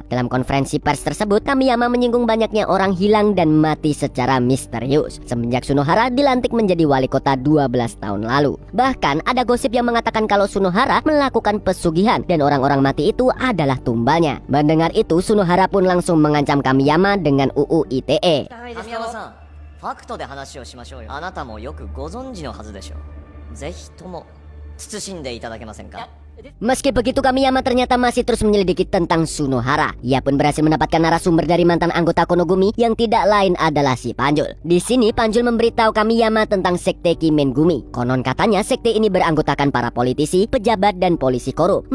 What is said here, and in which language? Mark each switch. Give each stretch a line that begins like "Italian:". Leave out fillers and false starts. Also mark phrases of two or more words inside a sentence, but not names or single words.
Indonesian: Dalam konferensi pers tersebut, Kamiyama menyinggung banyaknya orang hilang dan mati secara misterius semenjak Sunohara dilantik menjadi wali kota 12 tahun lalu. Bahkan ada gosip yang mengatakan kalau Sunohara melakukan pesugihan dan orang-orang mati itu adalah tumbalnya. Mendengar itu, Sunohara pun langsung mengancam Kamiyama dengan UU ITE.
Japanese: 神山さん、ファクトで話をしましょうよ。あなたもよくご存知のはずでしょう。ぜひとも慎んでいただけませんか。
Indonesian: Meski begitu, Kamiyama ternyata masih terus menyelidiki tentang Sunohara. Ia pun berhasil mendapatkan narasumber dari mantan anggota Konogumi yang tidak lain adalah si Panjul. Di sini Panjul memberitahu Kamiyama tentang sekte Kimengumi. Konon katanya sekte ini beranggotakan para politisi, pejabat, dan polisi korup.